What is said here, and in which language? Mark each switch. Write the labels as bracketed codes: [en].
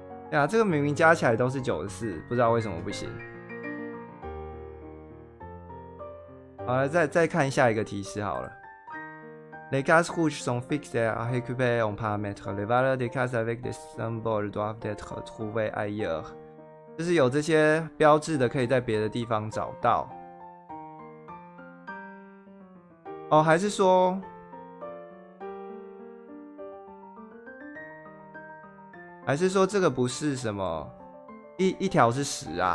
[zh] 呀，这个明明加起来都是94，不知道为什么不行。好了，再看下一个提示好了。 [fr] Les cases rouges sont fixées à récupérer en paramètre. Les valeurs des cases avec des symboles doivent être trouvées ailleurs. [zh] 就是有这些标志的，可以在别的地方找到。哦，还是说，这个不是什么一条是10啊？